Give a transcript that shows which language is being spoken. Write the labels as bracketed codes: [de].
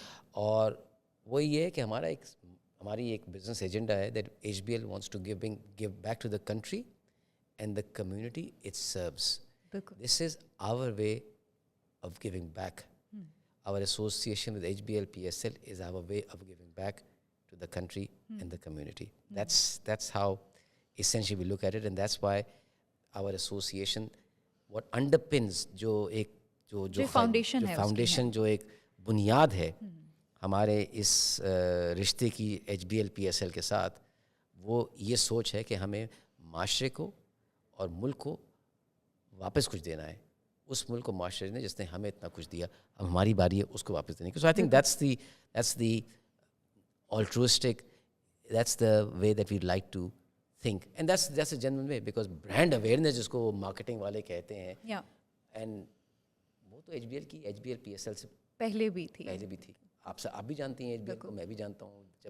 [ur] اور وہ یہ ہے کہ ہماری ایک بزنس ایجنڈا ہے [en] That HBL wants to give back to the country and the community it serves. This is our way of giving back. Our association with HBL PSL is our way of giving back to the country and the community. That's how essentially we look at it, and that's why our association, what underpins [ur] جو foundation جو ایک بنیاد ہے ہمارے اس رشتے کی HBL PSL کے ساتھ, وہ یہ سوچ ہے کہ ہمیں معاشرے کو اور ملک کو واپس کچھ دینا ہے. اس ملک کو معاشرے نے جس نے ہمیں اتنا کچھ دیا, اب ہماری باری ہے اس کو واپس دینے کی. [en] So I think that's the altruistic, that's the way that we like to think, and that's a genuine way, because brand awareness [ur] جس کو مارکیٹنگ والے کہتے ہیں, [en] and [ur] وہ تو HBL PSL سے پہلے بھی تھی. آپ بھی جانتی ہیں HBL کو, میں بھی جانتا ہوں.